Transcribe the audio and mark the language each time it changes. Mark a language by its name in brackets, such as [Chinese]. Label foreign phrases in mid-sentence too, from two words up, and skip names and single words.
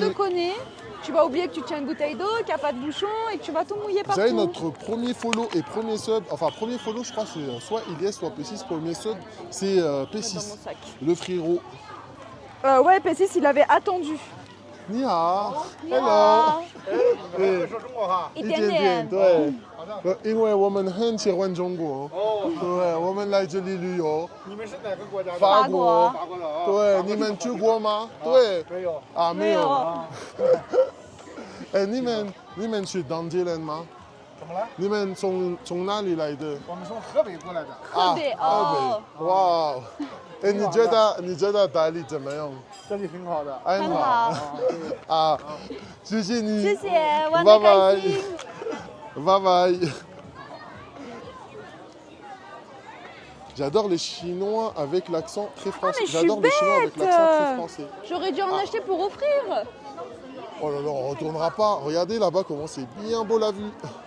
[French] te connais. Tu vas oublier que tu tiens une bouteille d'eau, qu'il n'y a pas de bouchon et que tu vas tout mouiller Vous partout. savez, notre premier follow et premier sub, enfin premier follow, je crois, c'est soit Ilyes, soit P6, premier sub, c'est Dans mon P6, sac. le frérot. Ouais, P6, il avait attendu. [Chinese] 你好, hello. Ah, 说中国哈。一点点。对，因为我们很喜欢中国，哦，对，我们来这里旅游。你们是哪个国家的？法国法国的啊。对，你们去过吗？对，没有。啊，没有。啊，哎，你们是当地人吗？怎么了？你们从哪里来的？我们从河北过来的。河北啊，哦，河北，哇哦。哎，你觉得大理怎么样？这里很好的。很很好好。啊，谢谢你。谢谢，玩拜的开拜心。 [English] Bye bye. [French] J'adore les Chinois avec l'accent très français. mais je suis J'adore les Chinois avec bête. l'accent très français. J'aurais dû en acheter pour offrir. Oh là là, on retournera pas. Regardez là-bas comment c'est bien beau la vue.